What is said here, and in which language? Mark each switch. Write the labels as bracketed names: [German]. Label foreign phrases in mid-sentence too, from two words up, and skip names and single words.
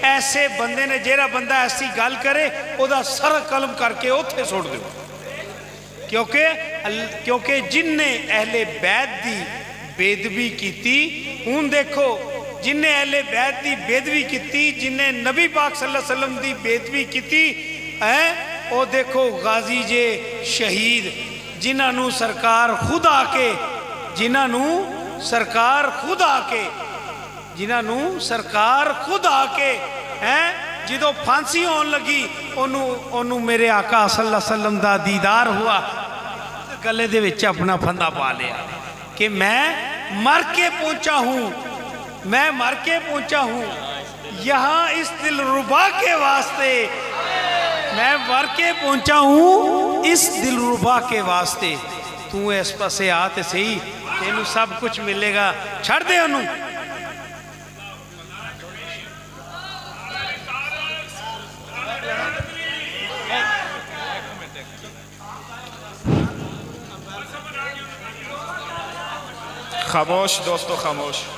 [Punjabi] ایسے بندے نے جیہڑا بندہ ایسی گل کرے اوہدا سر قلم کرکے اتھے سٹ دو، کیونکہ جنہے اہلِ بیت دی بےادبی کیتی، ہن ویکھو جنہے اہلِ بیت دی بےادبی کیتی، جنہے نبی پاک [Arabic] صلى الله عليه وسلم [Punjabi] دی بےادبی کیتی ہے، وہ ویکھو غازی جے شہید جنہوں سرکار خود آکے ہیں جو پھانسی ہونے لگی اوہنوں میرے آقا [Arabic] صلى الله عليه وسلم [Punjabi] دا دیدار ہوا، گلے دے وچ اپنا پھندا پا لیا کہ [Urdu] میں مر کے پہنچا ہوں یہاں اس دلربا کے واسطے، میں مر کے پہنچا ہوں اس دلربا کے واسطے. [Punjabi] تو اس پاسے آ تے سہی، تینوں سب کچھ ملے گا، چھڈ دے اوہنوں. [Urdu] خاموش دوستوں، خاموش.